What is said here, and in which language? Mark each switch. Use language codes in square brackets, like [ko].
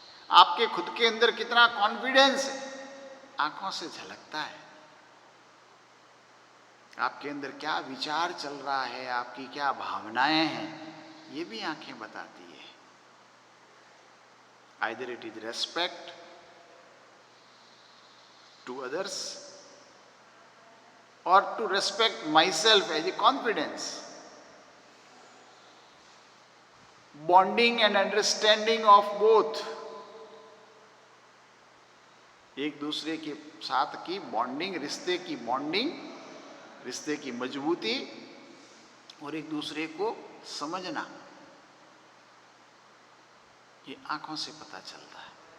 [hi] आपके खुद के अंदर कितना कॉन्फिडेंस है, आंखों से झलकता है। आपके अंदर क्या विचार चल रहा है, आपकी क्या भावनाएं हैं, ये भी आंखें बताती है। [en] Either it is respect to others or to respect myself as a confidence. Bonding and understanding of both. [hi] एक दूसरे के साथ की बॉन्डिंग, रिश्ते की बॉन्डिंग, रिश्ते की मजबूती और एक दूसरे को समझना, ये आंखों से पता चलता है।